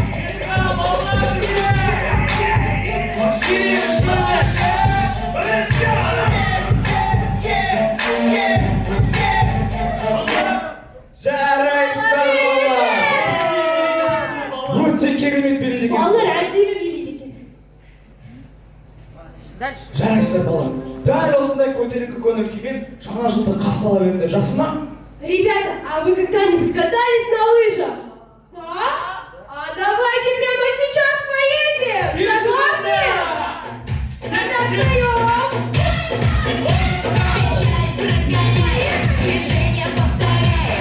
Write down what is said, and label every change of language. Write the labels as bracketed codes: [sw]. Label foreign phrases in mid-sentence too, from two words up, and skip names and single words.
[kk] Жарайсыңдар балалар! Өте керемет билейді екенсіңдер. Балалар әдемі билейді екен. Жарайсыздар балалар. Дәл осындай көтеріңкі көңіл күймен жаңа жылды қарсы ала беріңдер, жақсы ма? [ru] Ребята, а вы когда-нибудь катались на лыжах? Да? А давайте прямо сейчас поедем! Согласны? Тогда встаем! Печаль прогоняем, движение повторяем.